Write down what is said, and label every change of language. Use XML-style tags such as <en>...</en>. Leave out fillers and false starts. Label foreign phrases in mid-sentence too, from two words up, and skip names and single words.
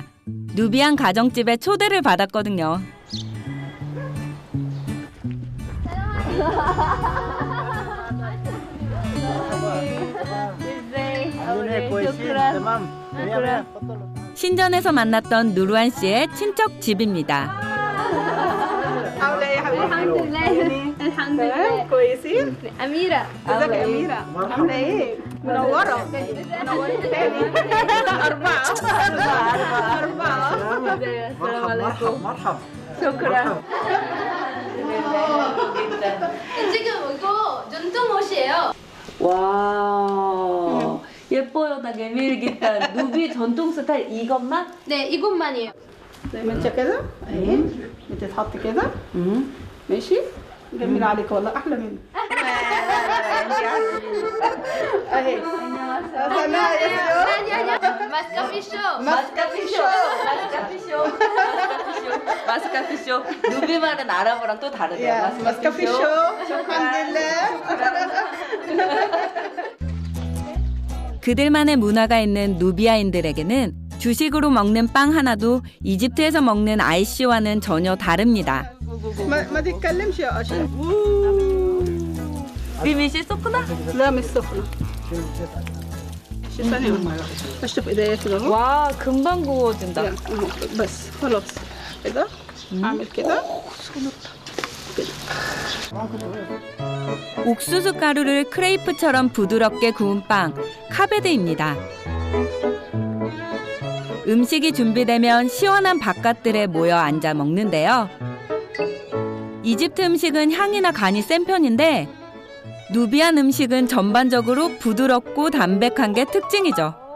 <ko>누비안 가정집에 초대를 받았거든요. 신전에서 만났던 누르안 씨의 친척 집입니다.</ko> <ar>كويسين أميرة ازيك يا أميرة عاملة إيه؟ منورة أربعة السلام عليكم شكرا</ar> <ko>지금 이거 전통 옷이에요. 와, 얘 예뻐요, 나 게밀기타. 누비 전통 스타일 이것만? 네, 이것만이에요.</ko> <ar>زي ما انت كده اهي بتتحط كده ماشي جميل عليك والله احلى مني اهي</ar> <ko>마스카피쇼. 누비말은 아랍어랑 또 다르대요. 마스카피쇼 그들만의 문화가 있는 누비아인들에게는 주식으로 먹는 빵 하나도 이집트에서 먹는 아이씨와는 전혀 다릅니다.</ko> <ar>ما تتكلمش يا اشرف</ar> <ko>비미씨 쏘구나?</ko> <ar>لا مش سخنه ثانية اشطف ايديا كده اهو</ar> <ko>와, 금방 구워진다.</ko> <ar>أهو. بس خلاص كده اعمل كده</ar> <ko>옥수수 가루를 크레이프처럼 부드럽게 구운 빵, 카베드입니다. 음식이 준비되면 시원한 바깥들에 모여 앉아 먹는데요. 이집트 음식은 향이나 간이 센 편인데 누비안 음식은 전반적으로 부드럽고 담백한 게 특징이죠.</ko>